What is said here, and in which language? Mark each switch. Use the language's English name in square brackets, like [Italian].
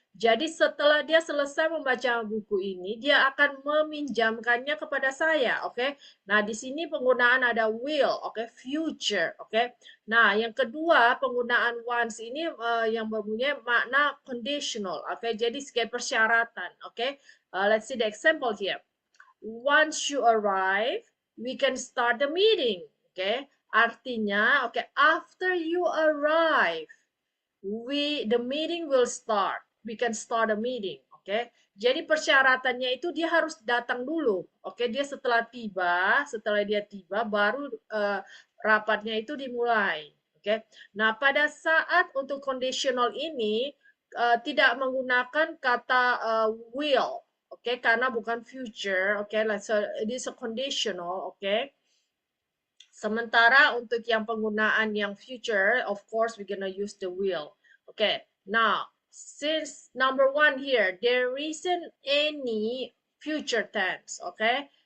[Indonesian] Jadi setelah dia selesai membaca buku ini, dia akan meminjamkannya kepada saya, oke? Nah, di sini penggunaan ada will, oke? Future, oke? Nah, yang kedua, penggunaan once ini yang mempunyai makna conditional, oke? Jadi sebagai persyaratan, oke? [English] Let's see the example here. Once you arrive, we can start the meeting, oke? Artinya, oke, after you arrive, the meeting will start. We can start a meeting, oke? Okay? [Indonesian] Jadi persyaratannya itu dia harus datang dulu, oke? Okay? Dia setelah dia tiba baru rapatnya itu dimulai, oke? Okay? Nah, pada saat untuk conditional ini tidak menggunakan kata will, oke? Okay? Karena bukan future, oke? Okay? [English] So it is a conditional, oke? Okay? [Indonesian] Sementara untuk yang penggunaan yang [English] future, of course, we're gonna use the will. Okay, now, since number 1 here, there isn't any future tense, okay?